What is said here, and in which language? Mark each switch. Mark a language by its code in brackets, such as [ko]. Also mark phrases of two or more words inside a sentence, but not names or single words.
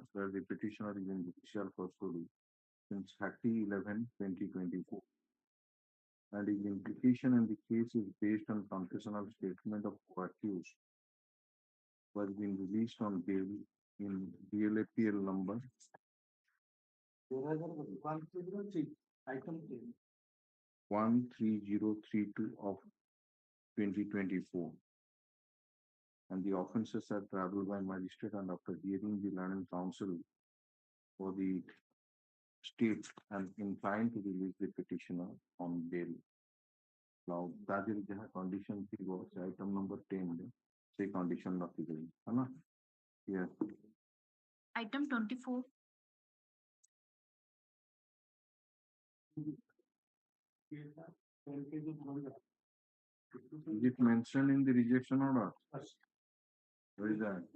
[en] where the petitioner is in judicial custody since 30/11/2024, and his implication in the case is based on confessional statement of accused, was being released on bail in DLAPL number 13032 of 2024. And the offences are travelled by magistrate, and after hearing the learned counsel for the state and inclined to release the petitioner on bail. [or] ତା ଦେହରେ ଯାହା condition ଥିବ ସେ [en] item number 10 [or] ରେ ସେଇ condition ରଖିଦେବି ହେଲା yes [en] Item 24. is it mentioned in the rejection order where is that